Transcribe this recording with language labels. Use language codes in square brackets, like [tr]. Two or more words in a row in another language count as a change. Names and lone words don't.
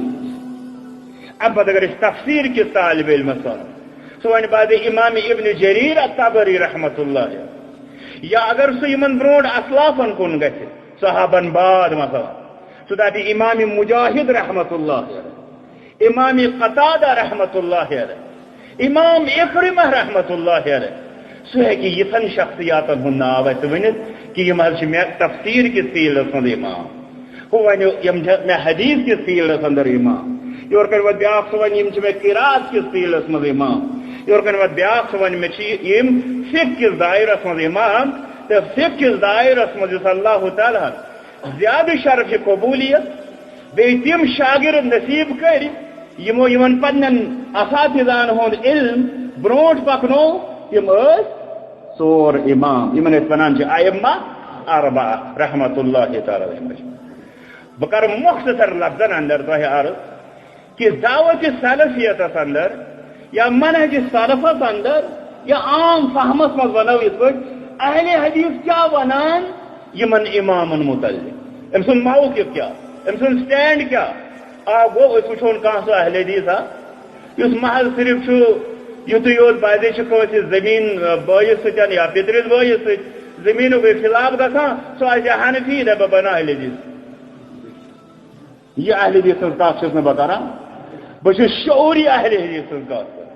[ks] ام پتہ اگر تفسیر کس طالب علم سہ ون بعد امام ابن جریر الطبری رحمت اللہ یا اگر سہ یمن برونٹ اسلافن کن گژھِ صحابن بعد مثلا سہ دپہِ امام مجاہد رحمت اللہ امام قتادہ رحمت اللہ علیہ امام اکرمہ رحمت اللہ علیہ سہ ہیکہِ یتھن شخصیاتن ہند ناو اسہ ونِتھ کہ یم حظ مے تفسیر کس فیلڈس اندر امام ہو ون یم مے حدیث کس فیلڈس اندر امام یور کن وت بیاکھ سہ ون یم مے قرات کس فیلڈس مز امام یور کن وت بیاکھ سہ ون مے یم فقہ کس دائرس مز امام تو فقہ کس دائرس مز یس اللہ تعالی زیادہ شرف قبولیت بیٚیہِ تِم شاگرد نصیب کر یمو یمن پنن اساتذان ہند علم برونٹ پکنو تم ژور امام یمن أسۍ ونان چھِ ائمہ اربعہ رحمت اللہ تعالی علیہم. بہ کر مختصر لفظن اندر تہ عرض کہ دعوت سلفیتس اندر یا منہج سلفس اندر یا عام فہمس مز ونو یت پٲٹھۍ اہل حدیث کیا ونان یمن امامن متعلق ام سن موقف کیا ام سن سٹینڈ کیا گو اس وچھون کان سو اہل حدیث اس محل صرف یتھے یوت بازے کٲنٛسہِ زمین بٲیِس سۭتۍ یا پترس بٲیِس سۭتۍ زمینُک خلاف گژھان سُہ آسہِ حنفی دپان بہٕ بناو اہل حدیث. یہ اہل حدیث سٕنٛز کتھ چھُس نہٕ بہٕ کران بہٕ چھُس شعوری اہل حدیث سٕنٛز کتھ کران.